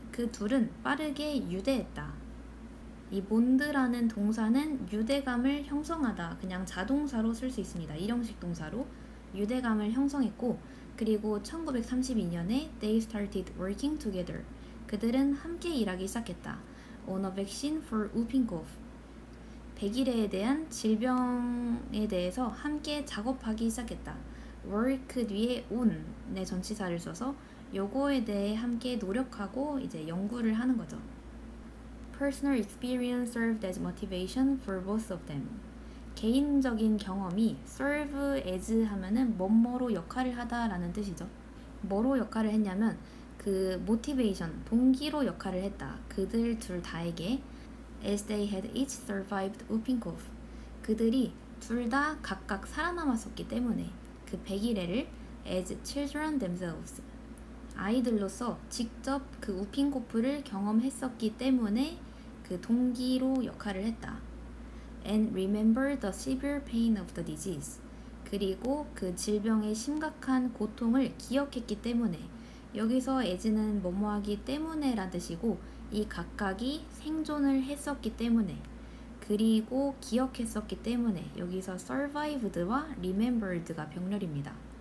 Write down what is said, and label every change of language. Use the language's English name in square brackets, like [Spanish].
[Korean] 그 둘은 빠르게 유대했다. 이 bond라는 동사는 유대감을 형성하다. 그냥 자동사로 쓸 수 있습니다. 일형식 동사로 유대감을 형성했고 그리고 1932년에 [English] they started working together. [Korean] 그들은 함께 일하기 시작했다. [English] On a vaccine for whooping cough. [Korean] 백일해에 대한 질병에 대해서 함께 작업하기 시작했다. work 뒤에 on의 전치사를 써서 요거에 대해 함께 노력하고 이제 연구를 하는 거죠. [English] Personal experience served as motivation for both of them. [Korean] 개인적인 경험이 serve as 하면은 뭐뭐로 역할을 하다라는 뜻이죠. 뭐로 역할을 했냐면 그 motivation, 동기로 역할을 했다. 그들 둘 다에게 [English] as they had each survived whooping cough. [Korean] 그들이 둘 다 각각 살아남았었기 때문에 그 백일해를 [English] as children themselves. [Korean] 아이들로서 직접 그 우핑코프를 경험했었기 때문에 그 동기로 역할을 했다. [English] And remember the severe pain of the disease. [Korean] 그리고 그 질병의 심각한 고통을 기억했기 때문에 여기서 as는 뭐뭐하기 때문에 란 뜻이고 이 각각이 생존을 했었기 때문에 그리고 기억했었기 때문에 여기서 survived와 remembered가 병렬입니다.